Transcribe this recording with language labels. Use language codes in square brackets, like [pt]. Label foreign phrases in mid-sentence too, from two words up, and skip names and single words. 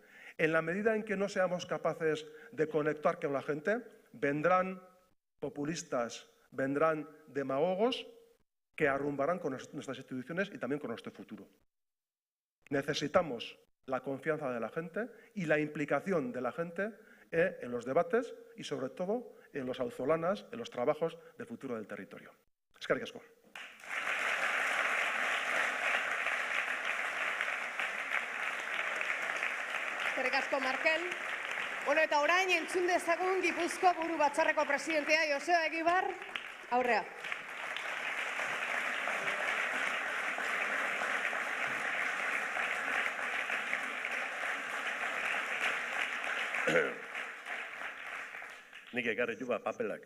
[es] En la medida en que no seamos capaces de conectar con la gente, vendrán populistas, vendrán demagogos que arrumbarán con nuestras instituciones y también con nuestro futuro. Necesitamos la confianza de la gente y la implicación de la gente en los debates y, sobre todo, en los auzolanas, en los trabajos del futuro del territorio. [eu] Eskerrik asko. Eskerrik asko, Markel. Bueno, eta orain entzun dezagun Gipuzkoa Buru Batzarreko presidentea Joseba Egibar, aurrea. Nik ekarri juba papelak.